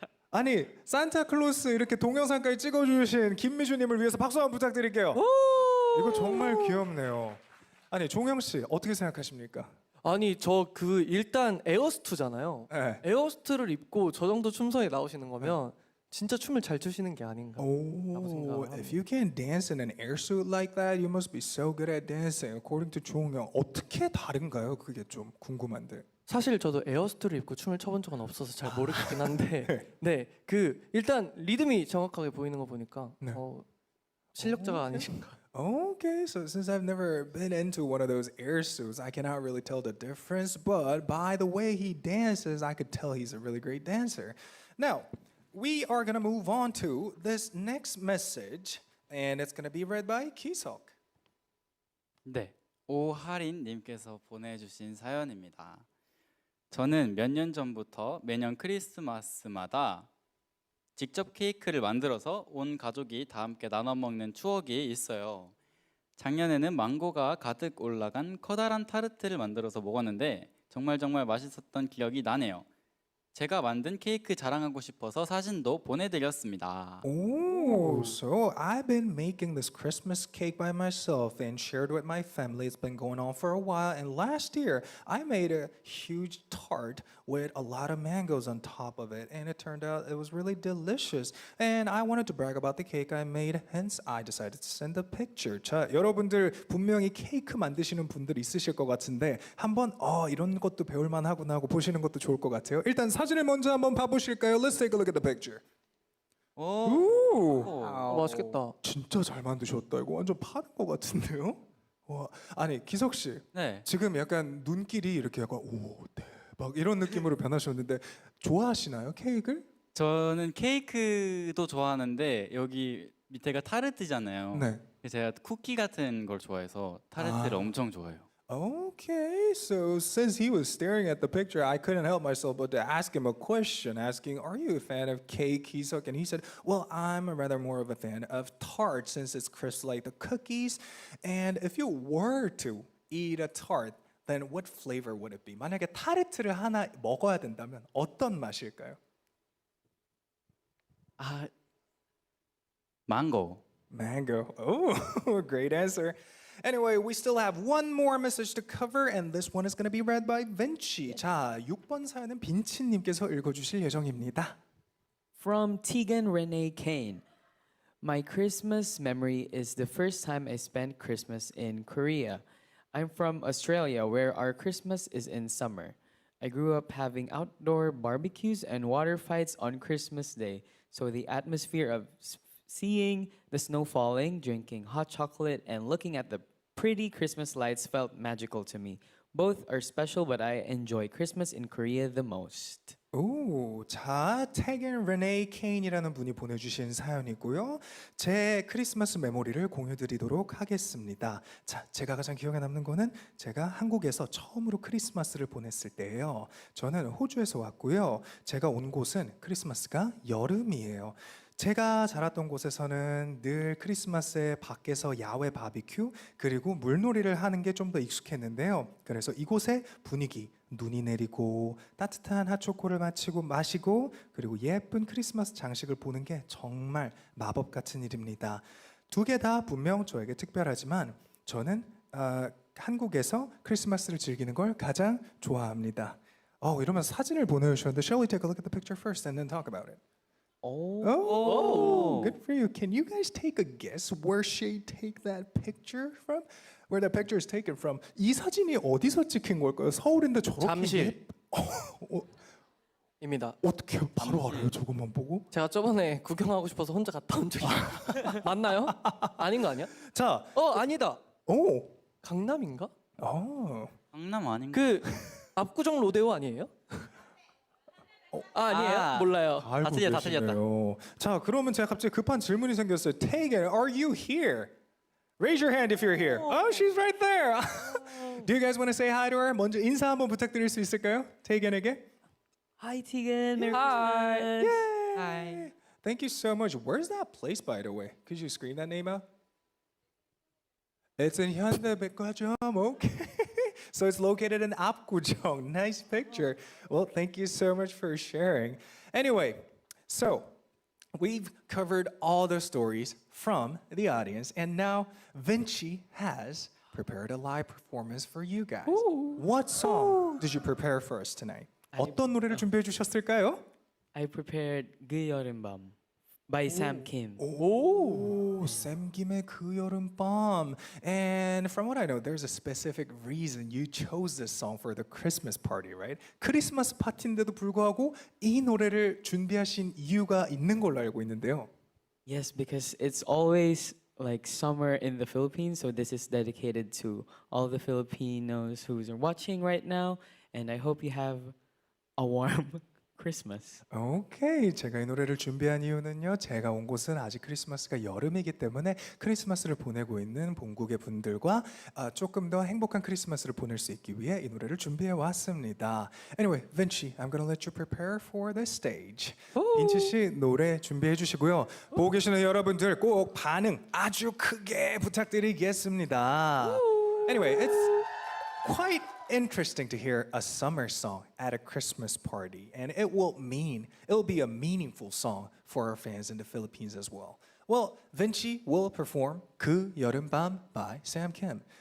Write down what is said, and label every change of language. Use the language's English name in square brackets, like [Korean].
[Korean] 아니, 산타클로스 이렇게 동영상까지 찍어주신 김미주님을 위해서 박수 한번 부탁드릴게요. 이거 정말 귀엽네요. 아니, 종영 씨 어떻게 생각하십니까? 아니 저 일단 에어스투잖아요. 네. 에어스투를 입고 저 정도 춤선에 나오시는 거면 진짜 춤을 잘 추시는 게 아닌가. [English] Oh, if you can dance in an airsuit like that, you must be so good at dancing. According to [Korean] 종영, 어떻게 다른가요? 그게 좀 궁금한데. 사실 저도 에어스투를 입고 춤을 춰본 적은 없어서 잘 모르겠긴 한데, 네, 일단 리듬이 정확하게 보이는 거 보니까 네. 실력자가 아니신가. [English] Okay, so since I've never been into one of those airsuits, I cannot really tell the difference. But by the way he dances, I could tell he's a really great dancer. Now, we are gonna move on to this next message, and it's gonna be read by Kisok. [Korean] 네, 오하린님께서 보내주신 사연입니다. 저는 몇 년 전부터 매년 크리스마스마다 직접 케이크를 만들어서 온 가족이 다 함께 나눠 먹는 추억이 있어요. 작년에는 망고가 가득 올라간 커다란 타르트를 만들어서 먹었는데 정말 맛있었던 기억이 나네요. 제가 만든 케이크 자랑하고 싶어서 사진도 보내드렸습니다. [English] Oh, so I've been making this Christmas cake by myself and shared with my family. It's been going on for a while. And last year, I made a huge tart with a lot of mangoes on top of it. And it turned out it was really delicious. And I wanted to brag about the cake I made. Hence, I decided to send a picture. [Korean] 자, 여러분들 분명히 케이크 만드시는 분들 있으실 것 같은데 한번 이런 것도 배울만 하구나 하고 보시는 것도 좋을 것 같아요. 일단 사진을 먼저 한번 봐보실까요? [English] Let's take a look at the picture. [Korean] 오, 맛있겠다. 진짜 잘 만드셨다. 이거 완전 파는 것 같은데요? 와, 아니 기석 씨, 네, 지금 약간 눈길이 이렇게 약간 오 대박 이런 느낌으로 변하셨는데 좋아하시나요 케이크를? 저는 케이크도 좋아하는데 여기 밑에가 타르트잖아요. 네. 제가 쿠키 같은 걸 좋아해서 타르트를 엄청 좋아해요. [English] Okay, so since he was staring at the picture, I couldn't help myself but to ask him a question, asking, "Are you a fan of cake, Kisok?" And he said, "Well, I'm rather more of a fan of tart since it's crisp like the cookies. And if you were to eat a tart, then what flavor would it be?" [Korean] 만약에 타르트를 하나 먹어야 된다면 어떤 맛일까요? 망고. [English] Mango. Oh, great answer. Anyway, we still have one more message to cover, and this one is going to be read by Vinci. [Korean] 자, 6번 사연은 빈치님께서 읽어주실 예정입니다. [English] From Tegan Renee Kane. My Christmas memory is the first time I spent Christmas in Korea. I'm from Australia, where our Christmas is in summer. I grew up having outdoor barbecues and water fights on Christmas Day, so the atmosphere of seeing the snow falling, drinking hot chocolate, and looking at the pretty Christmas lights felt magical to me. Both are special, but I enjoy Christmas in Korea the most. [Korean] 오, 자, 태겐 레네 케인이라는 분이 보내주신 사연이고요. 제 크리스마스 메모리를 공유드리도록 하겠습니다. 자, 제가 가장 기억에 남는 거는 제가 한국에서 처음으로 크리스마스를 보냈을 때예요. 저는 호주에서 왔고요. 제가 온 곳은 크리스마스가 여름이에요. 제가 자랐던 곳에서는 늘 크리스마스에 밖에서 야외 바비큐 그리고 물놀이를 하는 게 좀 더 익숙했는데요. 그래서 이곳의 분위기, 눈이 내리고 따뜻한 핫초코를 마시고 그리고 예쁜 크리스마스 장식을 보는 게 정말 마법 같은 일입니다. 두 개 다 분명 저에게 특별하지만 저는 한국에서 크리스마스를 즐기는 걸 가장 좋아합니다. 이러면서 사진을 보내주셨는데 [English] Shall we take a look at the picture first and then talk about it? Oh, good for you. Can you guys take a guess where she take that picture from? Where that picture is taken from? [Korean] 이 사진이 어디서 찍힌 걸까요? 서울인데 저렇게 잠실. 입니다. 어떻게 바로 알아요? 저것만 보고? 제가 저번에 구경하고 싶어서 혼자 갔다 온 적이 맞나요? 아닌 거 아니야? 자, 아니다. 오, 강남인가? 강남 아닌가? 그 압구정 로데오 아니에요? 아니에요? 몰라요. 알고 틀렸다, 다 계시네요. 자, 그러면 제가 갑자기 급한 질문이 생겼어요. [English] Taegan, are you here? Raise your hand if you're here. Oh, she's right there. Do you guys want to say hi to her? [Korean] 먼저 인사 한번 부탁드릴 수 있을까요? Taegan에게. [English] Hi, Tegan. Merry Hi. Christmas. [Korean] 하이. [English] Thank you so much. Where's that place, by the way? Could you scream that name out? It's in 현대백화점. Okay. So it's located in 압구정. Nice picture. Well, thank you so much for sharing. Anyway, so we've covered all the stories from the audience, and now Vinci has prepared a live performance for you guys. What song did you prepare for us tonight? [Korean] 어떤 노래를 준비해 주셨을까요? [English] I prepared 그 여름밤 by Sam Kim. [Korean] 오, 샘 김의 그 여름밤. [English] And from what I know, there's a specific reason you chose this song for the Christmas party, right? [Korean] 크리스마스 파티인데도 불구하고 이 노래를 준비하신 이유가 있는 걸로 알고 있는데요. [English] Yes, because it's always like summer in the Philippines, so this is dedicated to all the Filipinos who are watching right now, and I hope you have a warm Christmas. [Korean] 오케이, 제가 이 노래를 준비한 이유는요. 제가 온 곳은 아직 크리스마스가 여름이기 때문에 크리스마스를 보내고 있는 본국의 분들과 조금 더 행복한 크리스마스를 보낼 수 있기 위해 이 노래를 준비해 왔습니다. [English] Anyway, Vinci, I'm gonna let you prepare for the stage. [Korean] 빈치 씨 노래 준비해 주시고요. 보고 계시는 여러분들 꼭 반응 아주 크게 부탁드리겠습니다. [English] Anyway, it's quite interesting to hear a summer song at a Christmas party, and it'll be a meaningful song for our fans in the Philippines as well. Well, Vinci will perform 그 여름밤 by Sam Kim.